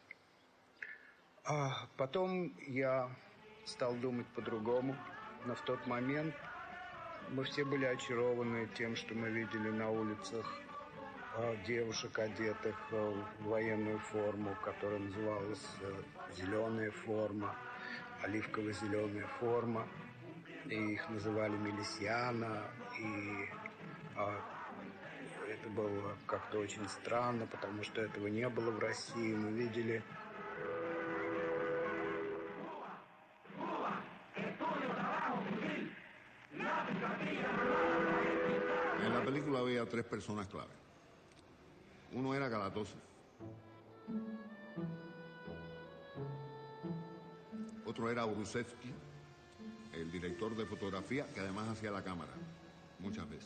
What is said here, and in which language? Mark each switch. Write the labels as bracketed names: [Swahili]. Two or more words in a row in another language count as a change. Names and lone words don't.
[Russian] А потом я стал думать по-другому, но в тот момент мы все были очарованы тем, что мы видели на улицах девушек, одетых в военную форму, которая называлась «зеленая форма», оливково-зеленая форма. И их называли милисиана, и это было как-то очень странно, потому что этого не было в России. Мы видели... [Spanish] En la película había tres personas clave. Uno era Kalatozov. Otro era Urusevsky, el director de fotografía, que además hacía la cámara, muchas veces.